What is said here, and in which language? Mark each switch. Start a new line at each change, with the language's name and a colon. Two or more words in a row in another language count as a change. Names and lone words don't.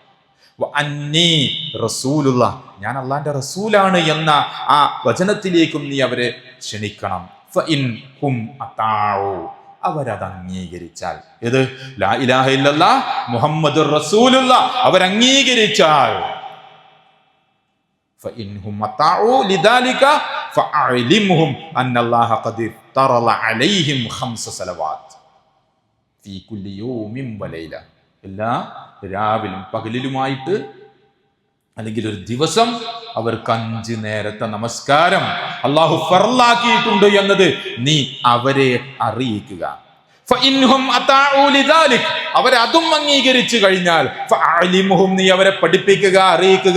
Malayalam: ഞാൻ അള്ളാന്റെ റസൂലാണ് എന്ന ആ വചനത്തിലേക്കും നീ അവരെ ക്ഷണിക്കണം. അവരത് അംഗീകരിച്ചാൽ, ഇത്
Arabic: لا إله إلا الله محمد رسول الله
Malayalam: അവരംഗീകരിച്ചാൽ,
Arabic: فإنهم أطاعوا لذلك فأعلمهم أن الله قد افترض عليهم 5 صلوات في كل يوم وليلة.
Malayalam: എല്ലാ രാവിലും പകലിലുമായിട്ട് അല്ലെങ്കിൽ ഒരു ദിവസം അവർക്ക് 5 നേരത്തെ നമസ്കാരം അള്ളാഹു ഫർളാക്കിയിട്ടുണ്ട് എന്നത് നീ അവരെ അറിയിക്കുക.
Arabic: فإنهم أطاعوا لذلك,
Malayalam: അവരെ അതും അംഗീകരിച്ചു കഴിഞ്ഞാൽ ഫഅലിമുഹും, നീ അവരെ പഠിപ്പിക്കുക, അറിയിക്കുക.